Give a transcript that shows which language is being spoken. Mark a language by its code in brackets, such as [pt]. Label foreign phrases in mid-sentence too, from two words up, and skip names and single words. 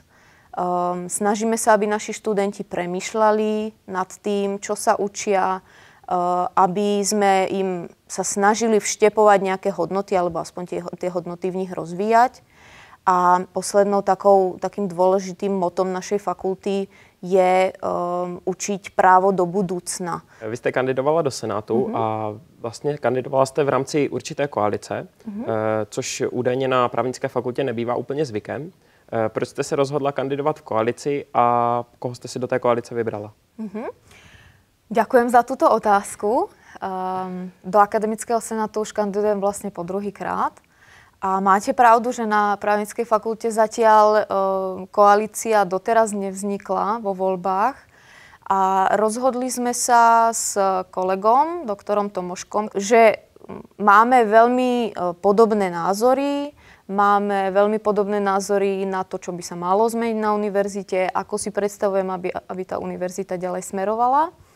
[sk] Snažíme sa, aby naši študenti premýšľali nad tým, čo sa učia, aby sme im sa snažili vštepovať nejaké hodnoty, alebo aspoň tie hodnoty v nich rozvíjať. A takým dôležitým motom našej fakulty je učiť právo do budúcna. [cs] Vy jste kandidovala do Senátu a vlastně kandidovala jste v rámci určité koalice, což údajně na právnické fakultě nebývá úplně zvykem. Proč jste se rozhodla kandidovat v koalici a koho jste si do té koalice vybrala? [sk] Ďakujem za túto otázku. Do Akademického senátu už kandidujem vlastne po druhýkrát. A máte pravdu, že na právnickej fakulte zatiaľ koalícia doteraz nevznikla vo voľbách. A rozhodli sme sa s kolegom, doktorom Tomoškom, že máme veľmi podobné názory, máme veľmi podobné názory na to, čo by sa malo zmeniť na univerzite, ako si predstavujem, aby tá univerzita ďalej smerovala.